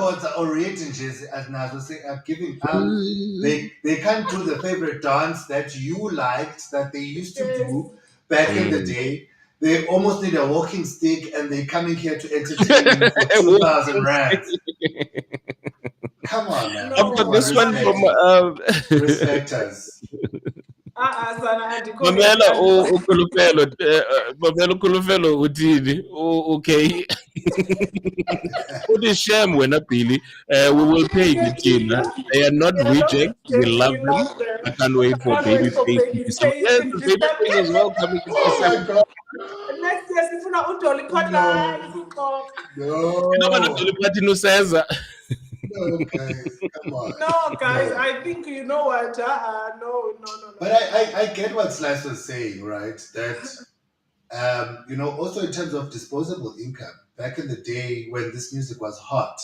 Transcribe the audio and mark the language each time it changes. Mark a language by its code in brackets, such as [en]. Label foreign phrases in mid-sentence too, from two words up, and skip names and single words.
[en] cords are already just as Nazo say are giving out. They can't do the favorite dance that you liked that they used to Yes. do back in the Hmm. day. They almost need a walking stick and they're coming here to entertain you for 2,000 rands. Come on, man. I've No, got Come on, this one I, from respect. Respect us. [xh] Sana, andikho ready, Mamela andikho. ukhulupelo Mamela ukhulupelo uthini okay uthi shame wena [en] Billy we will pay you Tina. They are not We are not rejects, we rejects, love we them. love them. I can't wait I for can't wait for Babyface in December. Babyface Yes, in the December. Babyface as well coming in Oh my December. god. Next year, [xh] sifuna uDolly Partner, [en] No. [xh] isixoxo. [en] You know what No. Dolly Nuseza? No, guys. Come on. No, guys, No. I think you know what. No, no, no, But no. I get what Slyso was saying, right? That also in terms of disposable income, back in the day when this music was hot,